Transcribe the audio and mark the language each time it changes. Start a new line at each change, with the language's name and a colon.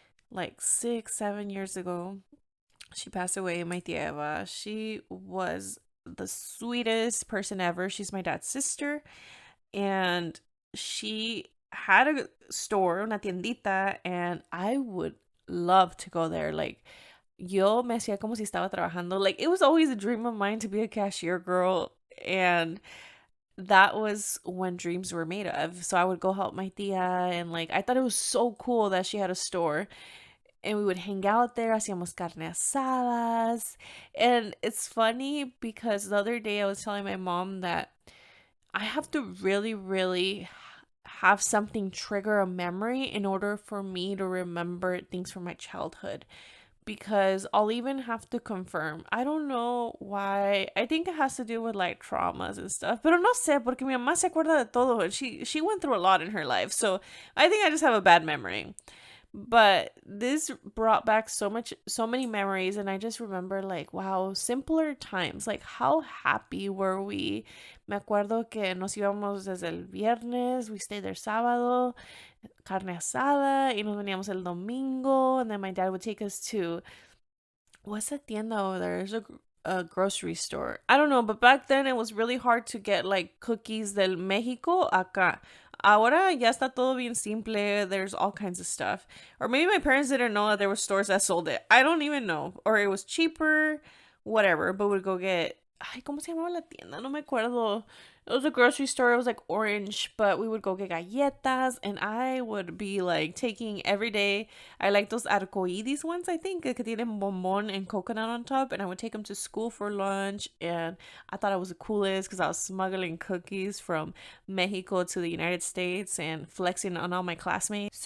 English: Like 6, 7 years ago. She passed away, my tia Eva. She was the sweetest person ever. She's my dad's sister. And she had a store,
Spanish: una tiendita,
English: and I would love to go there.
Spanish: Like, yo me hacía como si estaba trabajando.
English: Like, it was always a dream of mine to be a cashier girl. And that was when dreams were made of. So I would go help my tia, and like, I thought it was so cool that she had a store. And we would hang out there,
Spanish: hacíamos carne asadas.
English: And it's funny because the other day I was telling my mom that I have to really, really have something trigger a memory in order for me to remember things from my childhood. Because I'll even have to confirm. I don't know why. I think it has to do with like traumas and stuff.
Spanish: Pero no sé, porque mi mamá se acuerda de todo.
English: She went through a lot in her life. So I think I just have a bad memory. But this brought back so many memories, and I just remember like, wow, simpler times. Like how happy were we?
Spanish: Me acuerdo que nos íbamos desde el viernes,
English: we stayed there
Spanish: sábado, carne asada, y nos veníamos el domingo,
English: and then my dad would take us to, what's that tienda over there? There's a grocery store. I don't know, but back then it was really hard to get like cookies
Spanish: del México acá. Ahora ya está todo bien simple.
English: There's all kinds of stuff. Or maybe my parents didn't know that there were stores that sold it. I don't even know. Or it was cheaper, whatever. But we'd go get,
Spanish: ay, ¿cómo se llamaba la tienda? No me acuerdo.
English: It was a grocery store. It was like orange, but we would go get galletas, and I would be like taking every day. I like those arcoíris ones, I think,
Spanish: que tienen bombón
English: and coconut on top, and I would take them to school for lunch, and I thought I was the coolest because I was smuggling cookies from Mexico to the United States and flexing on all my classmates.